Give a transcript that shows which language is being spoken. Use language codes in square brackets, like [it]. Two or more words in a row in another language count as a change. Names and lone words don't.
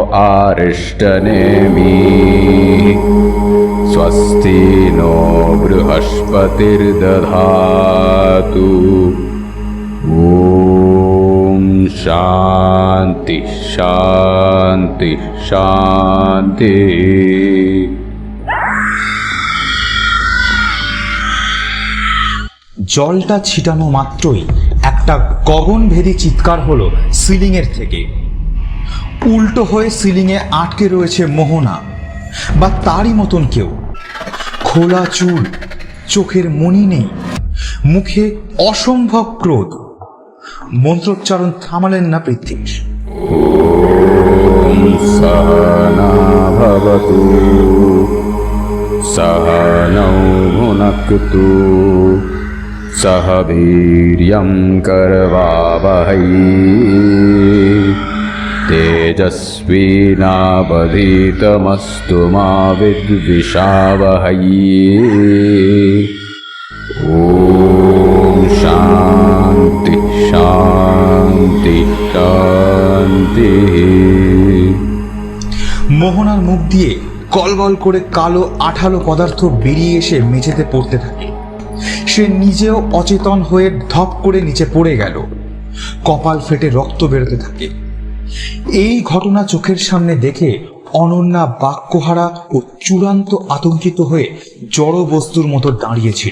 [sa] अरिष्टनेमिः स्वस्ति नो बृहस्पतिर्दधातु ॐ शान्ति शान्ति शान्ति। [bn] জলটা ছিটানো মাত্রই একটা গগনভেদী চিৎকার হলো সিলিংয়ের থেকে। উল্টো হয়ে সিলিংয়ে আটকে রয়েছে মোহনা বা তারই মতন কেউ। খোলা চুল, চোখের মনি নেই, মুখে অসম্ভব ক্রোধ। মন্ত্রোচ্চারণ থামালেন না পৃথ্বীশ। [sa] ॐ सहना भवतु सहनौ भुनक्तु सह वीर्यं करवावहै तेजस्विनावधीतमस्तु मा विद्विषावहै। ॐ शान्ति शान्ति शान्ति। [bn] মোহনার মুখ দিয়ে গলগল করে কালো আঠালো পদার্থ বেরিয়ে এসে মেঝেতে পড়তে থাকে। সে নিজেও অচেতন হয়ে ধপ করে নিচে পড়ে গেল। কপাল ফেটে রক্ত বেরোতে থাকে। এই ঘটনা চোখের সামনে দেখে অনন্যা বাক্যহারা ও চূড়ান্ত আতঙ্কিত হয়ে জড় বস্তুর মতো দাঁড়িয়েছিল।